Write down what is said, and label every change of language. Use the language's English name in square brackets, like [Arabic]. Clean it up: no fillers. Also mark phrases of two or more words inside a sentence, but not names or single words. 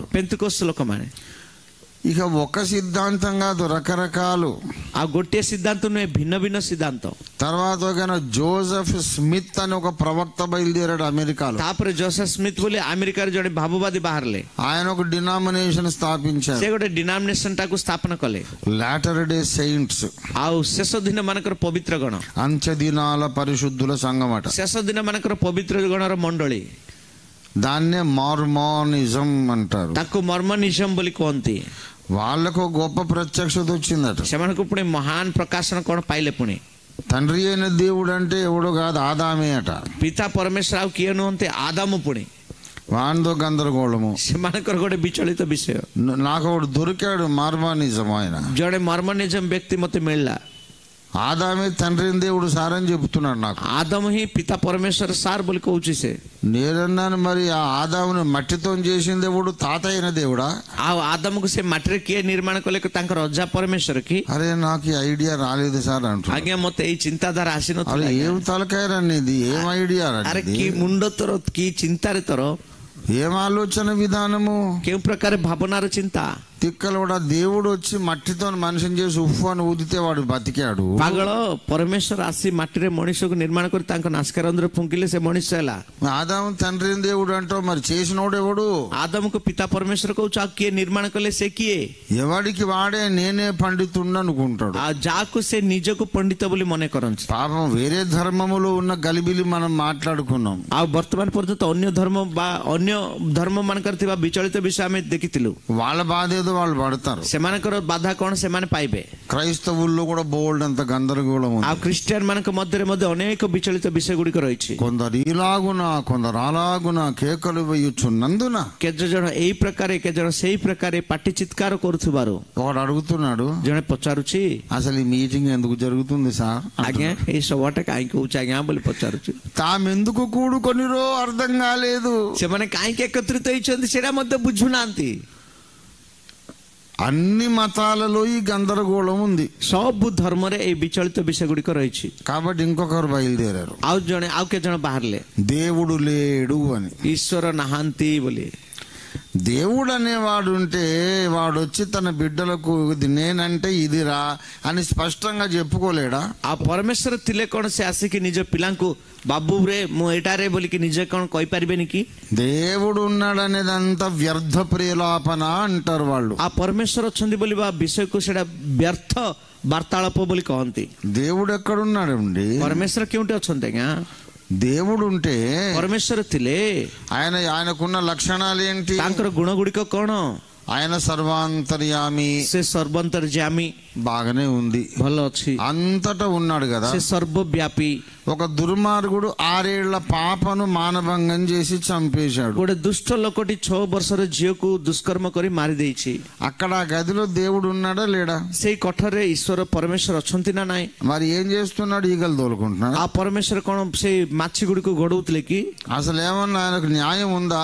[Odia] పెంతెకోస్తు ଲୋକମାନେ. [Telugu] ఇక ఒక సిద్ధాంతం కాదు, రకరకాలు. [Odia] ଆଉ ଗୋଟିଏ సిద్ధాంత ନୁହେଁ, ଭିନ୍ନ ଭିନ୍ନ సిద్ధాంత. [Telugu] తర్వాత ఒక జోసెఫ్ స్మిత్ అని ఒక ప్రవక్త బయలుదేరాడు అమెరికాలో. [Odia] ତାପରେ ଜୋସେଫ୍ ସ୍ମିଥ୍ ବୋଲି ଆମେରିକାରେ ଜଣେ ଭାବବାଦୀ ବାହାରିଲେ. [Telugu] ఆయన ఒక డినామినేషన్ స్థాపించారు. [Odia] ସେ ଗୋଟେ ଡିନାମିନେସନ ଟାକୁ ସ୍ଥାପନ କଲେ. [Telugu] లాటర్ డే సెయింట్స్, [Odia] ଆଉ ଶେଷ ଦିନ ମାନଙ୍କର ପବିତ୍ର ଗଣ, [Telugu] అంత్య దినాల పరిశుద్ధుల సంఘం అట. [Odia] ଶେଷ ଦିନ ମାନଙ୍କର ପବିତ୍ର ଗଣର ମଣ୍ଡଳୀ. [Telugu] దాన్నే మార్మోనిజం అంటారు. [Odia] ତାକୁ ମର୍ମନିଜମ ବୋଲି କୁହନ୍ତି. [Telugu] వాళ్ళకు గొప్ప ప్రత్యక్షత వచ్చిందట. [Odia] ସେମାନଙ୍କୁ ପୁଣି ମହାନ ପ୍ରକାଶନ କଣ ପାଇଲେ ପୁଣି. [Telugu] తండ్రి అయిన దేవుడు అంటే ఎవడో కాదు, ఆదామే అట. [Odia] ପିତା ପରମେଶ୍ୱର ଆଉ କିଏ ନୁହନ୍ତି, ଆଦାମ. ପୁଣି [Telugu] వాందో గందరగోళము, [Odia] ସେମାନଙ୍କର ଗୋଟେ ବିଚଳିତ ବିଷୟ. [Telugu] నాకు ఒకడు దొరికాడు మార్మోనిజం. ఆయన [Odia] ଜଣେ ମର୍ମନିଜମ ବ୍ୟକ୍ତି ମତେ ମିଳିଲା. [Telugu] ఆదామే తండ్రి దేవుడు సారని చెబుతున్నాడు నాకు. [Odia] ଆଦମ ହି ପିତା ପରମେଶ୍ୱର ସାର୍ ବୋଲି କହୁଛି ସେ. [Telugu] నేనన్నాను మరి ఆ ఆదామును మట్టితో చేసిన దేవుడు తాత అయిన దేవుడా? [Odia] ଆ ଆଦମକୁ ସେ ମାଟିରେ କିଏ ନିର୍ମାଣ କଲେ ତାଙ୍କର ଅଜା ପରମେଶ୍ୱର କି? [Telugu] అరే నాకు ఈ ఐడియా రాలేదు సార్ అంటున్నాడు. [Odia] ଆଜ୍ଞା ମତେ ଏଇ ଚିନ୍ତାଧାରା ଆସିନଥିଲା. [Telugu] అరే ఏం తలకాయరనేది, ఏం ఐడియా రండి. [Odia] అరే କି ମୁଣ୍ଡ ତୋର, କି ଚିନ୍ତାରେ ତୋର, [Telugu] ఏం ఆలోచన విధానము, [Odia] କେଉଁ ପ୍ରକାର ଭାବନାର ଚିନ୍ତା. [Telugu] తిక్కలు కూడా దేవుడు వచ్చి మట్టితో మనిషిని చేసి ఉఫ్ అని ఊదితే వాడు బతికాడు. [Odia] ପାଗଳ ପରମେଶ୍ୱର ଆସି ମାଟିରେ ମଣିଷକୁ ନିର୍ମାଣ କରି ତାଙ୍କ ନାସିକାରନ୍ଧ୍ରରେ ଫୁଙ୍କିଲେ ସେ ମଣିଷ ହେଲା. [Telugu] ఆదాము తండ్రి దేవుడు అంటావు, మరి చేసినోడు ఎవడు? [Odia] ଆଦମକୁ ପିତା ପରମେଶ୍ୱର କହୁଛୁ, ଆଉ କିଏ ନିର୍ମାଣ କଲେ ସେ କିଏ? [Telugu] ఎవడికి వాడే నేనే పండితుడు అనుకుంటాడు. [Odia] ଆଉ ଯାହାକୁ ସେ ନିଜକୁ ପଣ୍ଡିତ ବୋଲି ମନେ କରନ୍ତି. [Telugu] పాపం వేరే ధర్మములో ఉన్న గలిబిలి మనం మాట్లాడుకున్నాం. [Odia] ଆଉ ବର୍ତ୍ତମାନ ପର୍ଯ୍ୟନ୍ତ ଅନ୍ୟ ଧର୍ମ ବା ଅନ୍ୟ ଧର୍ମ ମାନଙ୍କର ଥିବା ବିଚଳିତ ବିଷୟ ଆମେ ଦେଖିଥିଲୁ. [Telugu] వాళ్ళ బాధ ఏదో వాళ్ళు పడతారు. [Odia] ସେମାନଙ୍କର ବାଧା କଣ ସେମାନେ ପାଇବେ. [Telugu] క్రైస్తవుల్లో కూడా బోల్డ్ అంత గందరగోళం ఉంది. [Odia] ଆଉ ଖ୍ରୀଷ୍ଟିଆନ ମାନଙ୍କ ମଧ୍ୟରେ ମଧ୍ୟ ଅନେକ ବିଚଳିତ ବିଷୟ ଗୁଡିକ ରହିଛି. [Telugu] కొందరు ఇలాగునా కొందరు అలాగునా కేకలు వేయుచున్నందున, [Odia] କେତେ ଜଣ ଏଇ ପ୍ରକାରେ କେତେ ଜଣ ସେଇ ପ୍ରକାରେ ପାଟି ଚିତ୍କାର କରୁଥିବାରୁ [Telugu] ఒకడు అడుగుతున్నాడు, [Odia] ଜଣେ పଚାରୁଛି, [Telugu] అసలు ఈ మీటింగ్ ఎందుకు జరుగుతుంది సార్? [Odia] ଆଜ୍ଞା ଏଇ ସଭାଟା କାହିଁକି ହଉଛି ଆଜ୍ଞା ବୋଲି పଚାରୁଛି. [Telugu] తామెందుకు కూడుకొనిరో అర్థం కాలేదు. [Odia] ସେମାନେ କାହିଁକି ଏକତ୍ରିତ ହେଇଛନ୍ତି ସେଇଟା ମଧ୍ୟ ବୁଝୁନାହାନ୍ତି. [Telugu] అన్ని మతాలలో ఈ గందరగోళం ఉంది. [Odia] ସବୁ ଧର୍ମରେ ଏଇ ବିଚଳିତ ବିଷୟ ଗୁଡିକ ରହିଛି. [Telugu] కాబట్టి ఇంకొకరు బయలుదేరారు. [Odia] ଆଉ କେତେ ଜଣ ବାହାରିଲେ, [Telugu] దేవుడు లేడు అని. [Odia] ଈଶ୍ୱର ନାହାନ୍ତି ବୋଲି. [Telugu] దేవుడు అనేవాడు ఉంటే వాడు వచ్చి తన బిడ్డలకు ఇది నేనంటే ఇదిరా అని స్పష్టంగా చెప్పుకోలేడా? [Odia] ଆ ପରମେଶ୍ୱର ଥିଲେ କଣ ସେ ଆସିକି ନିଜ ପିଲାଙ୍କୁ ବାବୁ ରେ ମୁଁ ଏଟାରେ ବୋଲିକି ନିଜେ କଣ କହିପାରିବେନି କି? [Telugu] దేవుడు ఉన్నాడనేదంతా వ్యర్థ ప్రేలాపన అంటారు వాళ్ళు. [Odia] ଆ ପରମେଶ୍ୱର ଅଛନ୍ତି ବୋଲି ବା ବିଷୟକୁ ସେଟା ବ୍ୟର୍ଥ ବାର୍ତ୍ତାଳାପ ବୋଲି କହନ୍ତି. [Telugu] దేవుడు ఎక్కడున్నాడండి? [Odia] ପରମେଶ୍ୱର କେଉଁଠି ଅଛନ୍ତି ଆଜ୍ଞା? [Telugu] దేవుడు ఉంటే [Odia] ପରମେଶ୍ୱର ଥିଲେ [Telugu] ఆయనకున్న లక్షణాలు ఏంటి? [Odia] ତାଙ୍କର ଗୁଣ ଗୁଡିକ କଣ? [Telugu] ఆయన సర్వాంతర్యామి, [Odia] ସେ ସର୍ବନ୍ତର୍ଯ୍ୟାମୀ, [Telugu] బాగానే ఉంది, [Odia] ଭଲ ଅଛି, [Telugu] అంతటా ఉన్నాడు కదా. [Odia] ସେ ସର୍ବବ୍ୟାପୀ. [Telugu] ఒక దుర్మార్గుడు 6 ఏళ్ల పాపను మానభంగం చేసి చంపేశాడు. [Odia] ଗୋଟେ ଦୁଷ୍ଟ ଲୋକଟି 6 ବର୍ଷର ଝିଅକୁ ଦୁଷ୍କର୍ମ କରି ମାରି ଦେଇଛି. [Telugu] అక్కడ ఆ గదిలో దేవుడు ఉన్నాడా లేడా? [Odia] ସେଇ କୋଠରରେ ଈଶ୍ୱର ପରମେଶ୍ୱର ଅଛନ୍ତି ନା ନାଇଁ? [Telugu] మరి ఏం చేస్తున్నాడు? ఈగలు తోలుకుంటున్నాడు. [Odia] ఆ ପରମେଶ୍ୱର କଣ ସେଇ ମାଛି గుడిକୁ గొడవుଥିଲେ କି? [Telugu] అసలు ఏమన్నా ఆయనకు న్యాయం ఉందా?